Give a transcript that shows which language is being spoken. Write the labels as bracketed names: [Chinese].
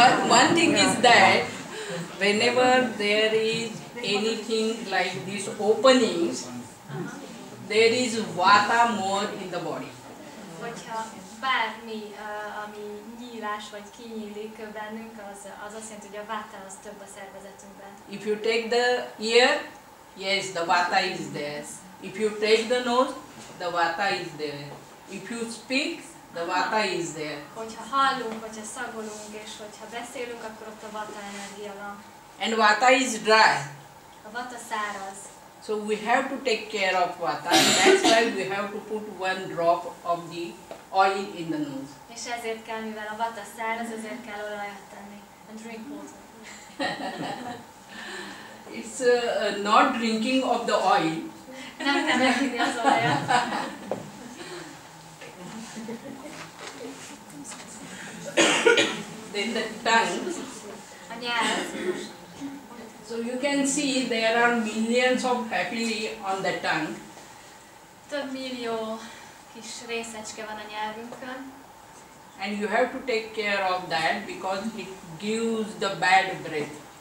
[English] One thing is that whenever there is anything like these openings, there is vata more in the body. [Hungarian] Hogyha bármi, ami nyílás vagy kinyílik bennünk, az azt jelenti, hogy a vata az több a szervezetünkben. [English] If you take the ear, yes, the vata is there. If you take the nose, the vata is there. If you speak, the vata is there. [Hungarian] Hogyha hallunk, hogyha szagolunk, és hogyha beszélünk, akkor ott a vata energia van. [English] And vata is dry. [Hungarian] A vata száraz. [English] So we have to take care of vata, and that's why we have to put 1 drop of the oil in the nose. [Hungarian] És ezért kell, mivel a vata száraz, ezért kell olajat tenni. [English] And drink water. It's not drinking of the oil. [Hungarian] Nem kell meginni az olajat. [English] Then the tongue. [Hungarian] A nyelv. [English] So you can see there are millions of papillae on the tongue. [Hungarian] Több millió kis részecske van a nyelvünkön. [English] And you have to take care of that because it gives the bad breath.